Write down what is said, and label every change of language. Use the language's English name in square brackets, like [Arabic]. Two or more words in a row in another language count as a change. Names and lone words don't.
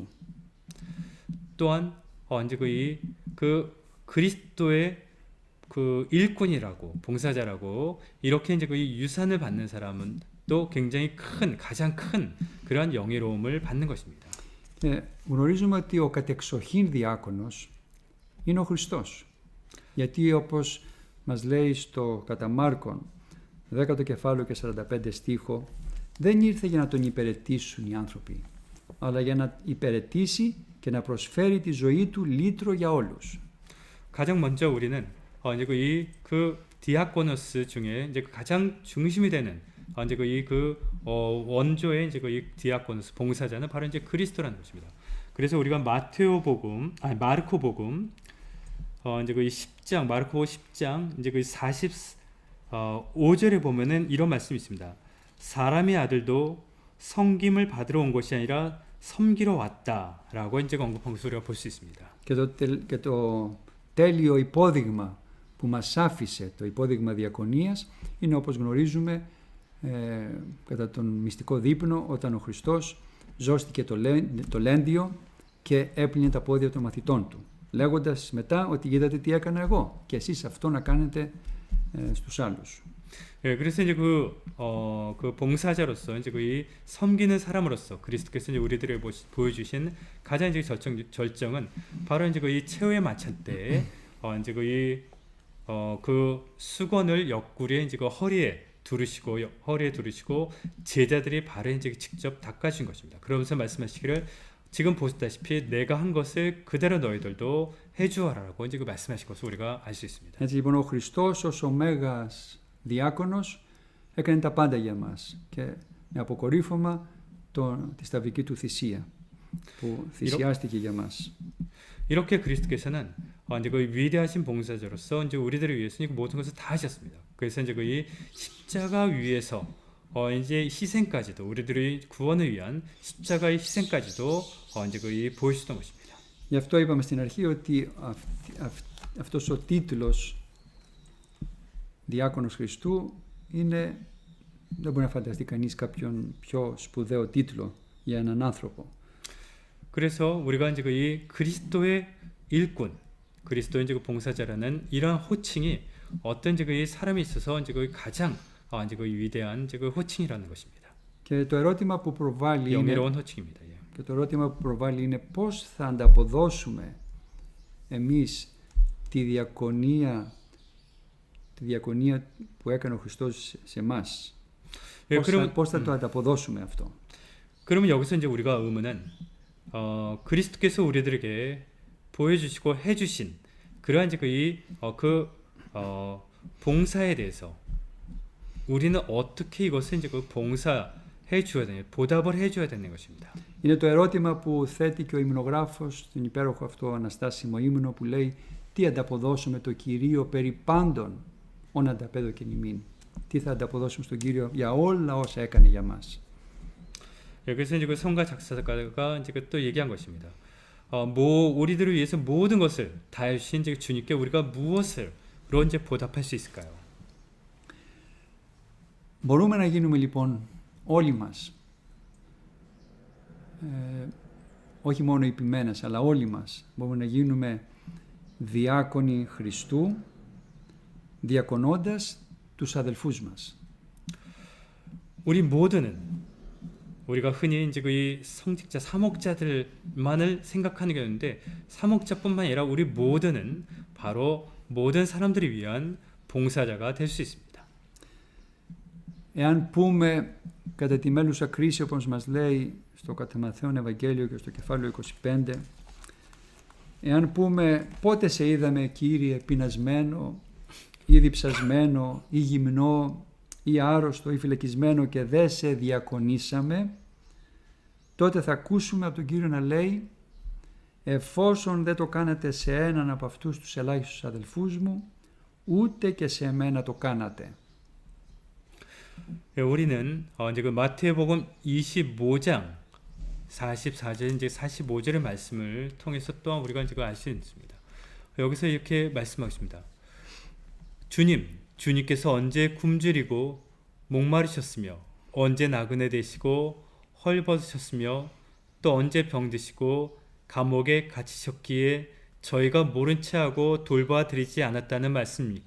[Korean] 또한 이제 그 그리스도의 그 일꾼이라고 봉사자라고 이렇게 이제 그 유산을 받는 사람은 또 굉장히 가장 큰 그러한 영예로움을 받는 것입니다. [Greek] Γνωρίζουμε ότι ο κατεξοχήν διάκονος είναι ο Χριστός. Γιατί όπως μας λέει στο κατά Μάρκον 10ο κεφάλαιο και 45 στίχο, δεν ήρθε για να τον υπηρετήσουν οι άνθρωποι, αλλά για να υπηρετήσει και να προσφέρει τη ζωή του λύτρο για όλους. [Korean] 가장 먼저 우리는 이제 그 디아코노스 중에 이제 가장 중심이 되는 이제 원조의 이제 이 디아코노스 봉사자는 바로 이제 그리스도라는 것입니다. 그래서 우리가 마르코 복음 이제 그 10장 마르코 10장 이제 그 45절에 보면은 이런 말씀이 있습니다. 사람의 아들도 섬김을 받으러 온 것이 아니라 섬기러 왔다라고 이제 언급한 것을 우리가 볼 수 있습니다. [Greek] Και το τέλειο υπόδειγμα που μας άφησε, το υπόδειγμα διακονίας, είναι όπως γνωρίζουμε κατά τον μυστικό δείπνο, όταν ο Χριστός ζώστηκε το λέντιο και έπλυνε τα πόδια των μαθητών του, λέγοντας μετά ότι είδατε τι έκανα εγώ και εσείς αυτό να κάνετε στους άλλους. [Korean] 그래서 이제 그 봉사자로서 이제 그 섬기는 사람으로서 그리스도께서 이제 우리들에게 보여주신 가장 이제 절정은 바로 이제 그 최후의 만찬 때 이제 그 수건을 옆구리에 이제 그 허리에 두르시고 제자들이 발에 이제 직접 닦아준 것입니다. 그러면서 말씀하시기를 지금 보시다시피 내가 한 것을 그대로 너희들도 해주어라라고 이제 그 말씀하신 것을 우리가 알 수 있습니다. [Greek] Έτσι λοιπόν ο Χριστός ως ο μέγας διάκονος έκανε τα πάντα για μας και με αποκορύφωμα τη σταυρική του θυσία που θυσιάστηκε για μας. [Korean] 이렇게 그리스도께서는 이제 그 위대하신 봉사자로서 이제 우리들을 위해서 모든 것을 다 하셨습니다. 그래서 이제 그 십자가 위에서 이제 희생까지도 우리들의 구원을 위한 십자가의 희생까지도 이제 그 보여주던 것입니다. [Greek] Γι' αυτό είπαμε στην αρχή ότι αυτός ο τίτλος Διάκονος Χριστού είναι, δεν μπορεί να φανταστεί κανείς κάποιον πιο σπουδαίο τίτλο για έναν άνθρωπο. [Korean] 그래서 우리가 이제 이 그리스도의 일꾼, 그리스도의 이제 그 봉사자라는 이러한 호칭이 어떤 이제 그 사람이 있어서 이제 그 가장 이제 그 위대한 이제 그 호칭이라는 것입니다. [Greek] Και το ερώτημα που προβάλλει είναι, [Korean] 영예로운 호칭입니다. 예. [Greek] και το ερώτημα που προβάλλει είναι πώς θα ανταποδώσουμε εμείς τη διακονία που έκανε ο Χριστός σε εμάς. Πώς θα το ανταποδώσουμε αυτό. [Korean] 그러면 여기서 이제 우리가 의문은 그리스도께서 우리들에게 보여주시고 해주신 그러한 이제 그 봉사에 대해서 우리는 어떻게 이것을 이제 그 봉사해 주어야 되냐, 보답을 해 줘야 되는 것입니다. [Greek] Είναι το ερώτημα που θέτει και ο υμνογράφος στον υπέροχο αυτό αναστάσιμο ύμνο που λέει τι ανταποδώσουμε το Κυρίο περί πάντων όν ανταπέδωκεν ημίν. Τι θα ανταποδώσουμε στον Κύριο για όλα όσα έκανε για μας. [Korean] 여기서 이제 그 성가 작사가가 이제 또 얘기한 것입니다. 우리들을 위해서 모든 것을 다 주신 이제 주님께 우리가 무엇을 이제 보답할 수 있을까요? [Greek] Μπορούμε να γίνουμε λοιπόν όλοι μας, όχι μόνο οι ποιμένες, αλλά όλοι μας, μπορούμε να γίνουμε διάκονοι Χριστού, διακονώντας τους αδελφούς μας. [Korean] 우리 모두는 우리가 흔히 이제 그 성직자 사목자들만을 생각하는 게 있는데 사목자뿐만 아니라 우리 모두는 바로 모든 사람들을 위한 봉사자가 될 수 있습니다. [Greek] Εάν πούμε κατά τη μέλουσα κρίση, όπως μας λέει στο κατά Μαθαίον Ευαγγέλιο και στο κεφάλαιο 25, εάν πούμε πότε σε είδαμε Κύριε πεινασμένο ή διψασμένο ή γυμνό ή άρρωστο ή φυλακισμένο και δεν σε διακονήσαμε, τότε θα ακούσουμε από τον Κύριο να λέει εφόσον δεν το κάνατε σε έναν από αυτούς τους ελάχιστους αδελφούς μου, ούτε και σε εμένα το κάνατε. [Korean] 우리는 이제 그 마태복음 25장 44절 이제 45절의 말씀을 통해서 또한 우리가 이제 알 수 있습니다. 여기서 이렇게 말씀하십니다. 주님께서 언제 굶주리고 목마르셨으며 언제 나그네 되시고 헐벗으셨으며 또 언제 병드시고 감옥에 갇히셨기에 저희가 모른 체하고 돌봐 드리지 않았다는 말씀입니까?